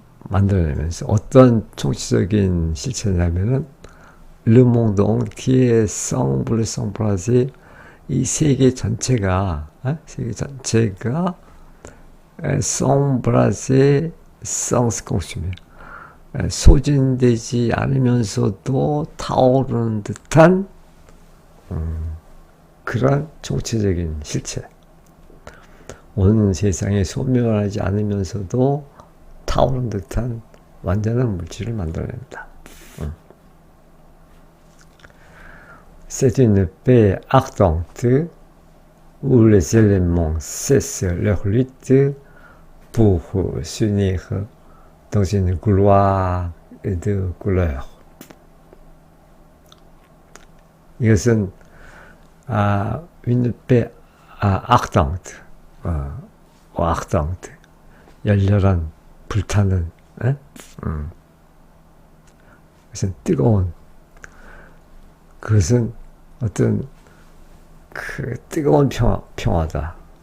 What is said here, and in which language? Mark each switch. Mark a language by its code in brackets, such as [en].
[ko] 만들어내면서, 어떤 총체적인 실체냐면은 [fr] Le monde entier semble s'embraser, [ko] 이 세계 전체가 [fr] s'embraser sans se consumer, [ko] 소진되지 않으면서도 타오르는 듯한 그런 총체적인 실체, 온 세상에 소멸하지 않으면서도 타오르는 듯한 완전한 물질을 만들어냅니다. [fr] C'est une paix ardente où les éléments cessent leur lutte pour s'unir dans une gloire de couleur. [ko] 이것은 [fr] une paix ardente, ardente, [ko] 열렬한, 불타는, 그것은 뜨거운, 그것은 어떤 그 뜨거운 평화다.